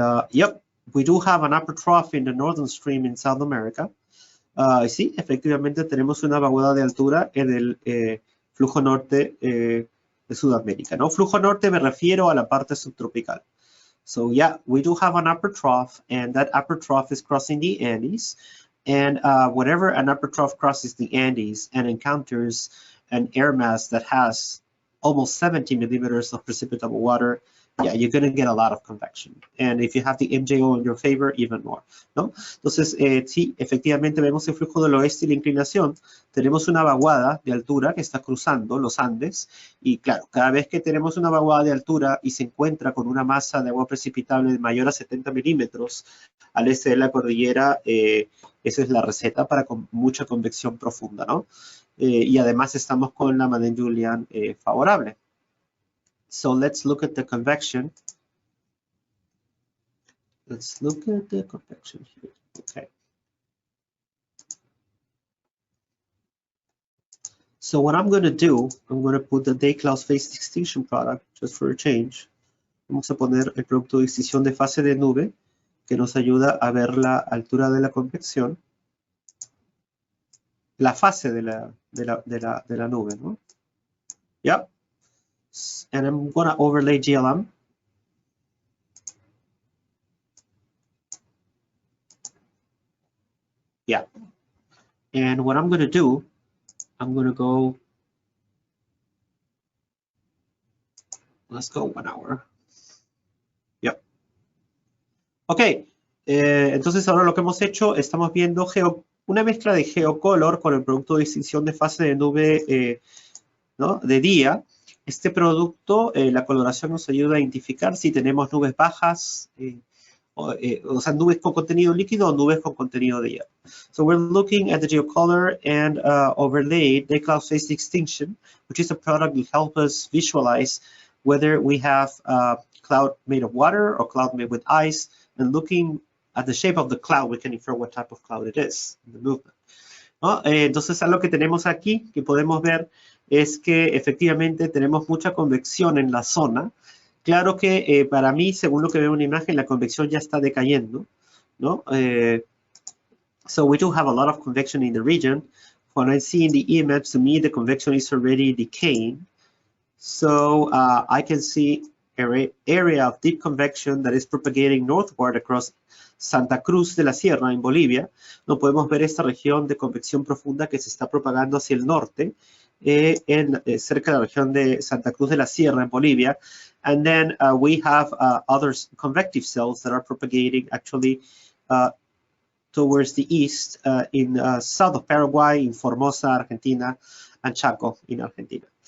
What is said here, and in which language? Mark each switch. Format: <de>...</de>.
<en>Yep, we do have an upper trough in the northern stream in South America.</en> <es>Sí, efectivamente tenemos una vaguada de altura en el flujo norte de Sudamérica, ¿no? Flujo norte me refiero a la parte subtropical.</es> <en>So yeah, we do have an upper trough, and that upper trough is crossing the Andes. And whenever an upper trough crosses the Andes and encounters an air mass that has almost 70 millimeters of precipitable water, yeah, you're going to get a lot of convection. And if you have the MJO in your favor, even more, ¿no?</en> <es>Entonces, sí, efectivamente vemos el flujo del oeste y la inclinación. Tenemos una vaguada de altura que está cruzando los Andes. Y claro, cada vez que tenemos una vaguada de altura y se encuentra con una masa de agua precipitable mayor a 70 milímetros al este de la cordillera, esa es la receta para mucha convección profunda, ¿no? Y además estamos con la Madden-Julian favorable.</es> <en>So let's look at the convection. Let's look at the convection here. Okay. So what I'm going to do, I'm going to put the day Cloud Phase Distinction product just for a change.</en> <es>Vamos a poner el producto de distinción de fase de nube que nos ayuda a ver la altura de la convección, la fase de la nube, ¿no?</es> <en>Yep. And I'm going to overlay GLM. Yeah. And what I'm going to do, I'm going to go, let's go 1 hour. Yep. Ok.</en> <es>Entonces ahora lo que hemos hecho, estamos viendo una mezcla de geocolor con el producto de distinción de fase de nube ¿no? de día. Este producto, la coloración nos ayuda a identificar si tenemos nubes bajas, o sea, nubes con contenido líquido o nubes con contenido de hielo.</es> <en>So we're looking at the geocolor and overlay the Cloud Phase Distinction, which is a product that helps us visualize whether we have cloud made of water or cloud made with ice, and looking at the shape of the cloud, we can infer what type of cloud it is in the movement.</en> <es>¿No? Entonces, algo que tenemos aquí, que podemos ver, es que efectivamente tenemos mucha convección en la zona. Claro que para mí, según lo que veo en la imagen, la convección ya está decayendo, ¿no?</es> <en>So we do have a lot of convection in the region. When I see in the image, to me, the convection is already decaying. So I can see an area of deep convection that is propagating northward across Santa Cruz de la Sierra en Bolivia.</en> <es>No podemos ver esta región de convección profunda que se está propagando hacia el norte, cerca de la región de Santa Cruz de la Sierra en Bolivia.</es> <en>And then we have other convective cells that are propagating actually towards the east in south of Paraguay, in Formosa, Argentina, and Chaco in Argentina.</en>